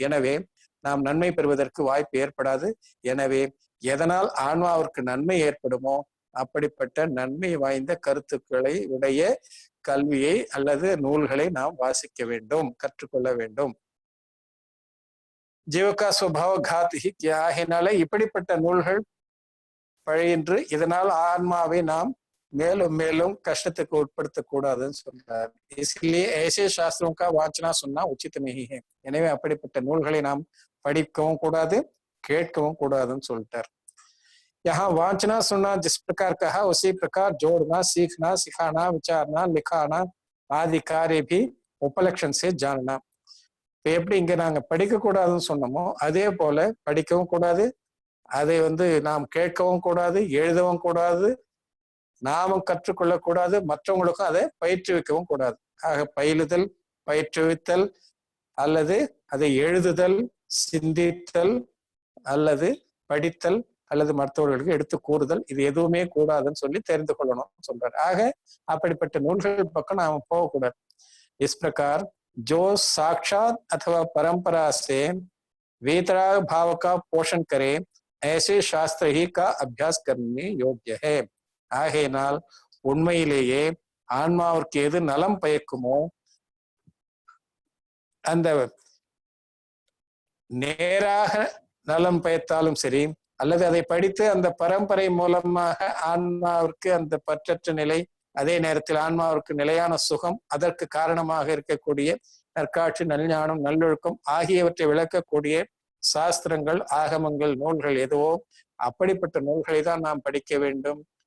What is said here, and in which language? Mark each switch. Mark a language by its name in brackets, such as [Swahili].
[Tamil] எனவே நாம் நன்மை பெறுவதற்கு வாய்ப்பு ஏற்படாது. எனவே எதனால் ஆன்மாவிற்கு நன்மை ஏற்படுமோ அப்படிப்பட்ட நன்மை வாய்ந்த கருத்துக்களை உடைய கல்வியை அல்லது நூல்களை நாம் வாசிக்க வேண்டும், கற்றுக்கொள்ள வேண்டும். [Hindi] ஜீவகா சுபாவ காத் ஹி கியா, [Tamil] ஆகினால இப்படிப்பட்ட நூல்கள் பழையின்று இதனால் ஆன்மாவை நாம் மேலும் மேலும் கஷ்டத்துக்கு உட்படுத்தக்கூடாதுன்னு சொல்றார். [Hindi] इसलिए ऐसे शास्त्रों का वाचना सुनना उचित नहीं है. [Tamil] எனவே அப்படிப்பட்ட நூல்களை நாம் படிக்கவும் கூடாது, கேட்கவும் கூடாதுன்னு சொல்லிட்டார். [Hindi] यहाँ वाचना सुनना जिस प्रकार कहा, उसी प्रकार जोड़ना, सीखना, सिखाना, विचारना, लिखाना आदि कार्य भी उपलक्षण से जानना. [Tamil] எப்படி இங்க நாங்க படிக்க கூடாதுன்னு சொன்னோமோ அதே போல படிக்கவும் கூடாது, அதை நாம் கேட்கவும் கூடாது, எழுதவும் கூடாது, நாமும் கற்றுக்கொள்ளக்கூடாது, மற்றவங்களுக்கும் அதை பயிற்றுவிக்கவும் கூடாது. ஆக பயிலுதல், பயிற்றுவித்தல், அல்லது அதை எழுதுதல், சிந்தித்தல், அல்லது படித்தல், அல்லது மற்றவர்களுக்கு எடுத்து கூறுதல், இது எதுவுமே கூடாதுன்னு சொல்லி தெரிந்து கொள்ளணும்னு சொல்றாரு. ஆக அப்படிப்பட்ட நூல்கள் பக்கம் நாம போகக்கூடாது. [Hindi] इस प्रकार जो साक्षात अथवा परंपरा से वेतराग भाव का पोषण करे ऐसे शास्त्र ही का अभ्यास करने योग्य है. [Tamil] ஆகையினால் உண்மையிலேயே ஆன்மாவிற்கு எது நலம் பயக்குமோ அந்த நேராக நலம் பயத்தாலும் சரி, அல்லது அதை படித்து அந்த பரம்பரை மூலமாக ஆன்மாவிற்கு அந்த பற்றற்ற நிலை, அதே நேரத்தில் ஆன்மாவிற்கு நிலையான சுகம், அதற்கு காரணமாக இருக்கக்கூடிய நற்காட்சி, நல்ஞானம், நல்லொழுக்கம் ஆகியவற்றை விளக்கக்கூடிய சாஸ்திரங்கள், ஆகமங்கள், நூல்கள் எதுவோ அப்படிப்பட்ட நூல்களை தான் நாம் படிக்க வேண்டும்.